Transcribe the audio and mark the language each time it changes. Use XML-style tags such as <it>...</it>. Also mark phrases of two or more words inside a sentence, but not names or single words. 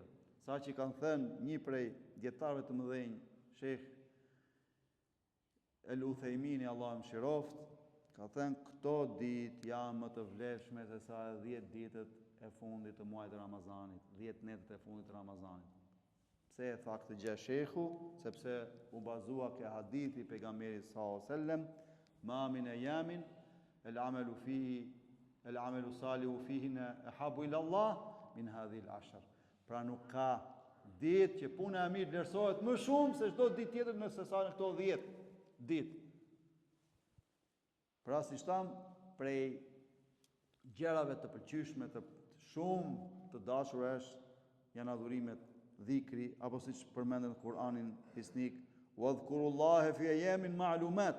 <sq>Sa që kanë thënë një prej dietarëve të mëdhenj, Sheikh El Uthejmini, Allah më shiroft, ka thënë këto ditë janë më të vlefshme se sa 10 ditët e fundit të muajit të Ramazanit, 10 netët e fundit të Ramazanit. Pse e tha këtë gjë Sheikhu? Sepse u bazua ke hadithi pejgamberit</sq> <ar>صلى الله عليه وسلم، ما من أيام العمل الصالح فيهن أحب إلى الله من هذه العشر.</ar> <sq>Pra nuk ka ditë që puna e mirë vlerësohet më shumë se çdo ditë tjetër nëse sa në këto 10 ditë. Pra si tham, prej gjërave të pëlqyeshme të shumë të dashura janë adhurimet, dhikri, apo siç përmendet në Kur'anin hisnik,</sq> <ar>واذكروا الله في أيام معلومات.</ar>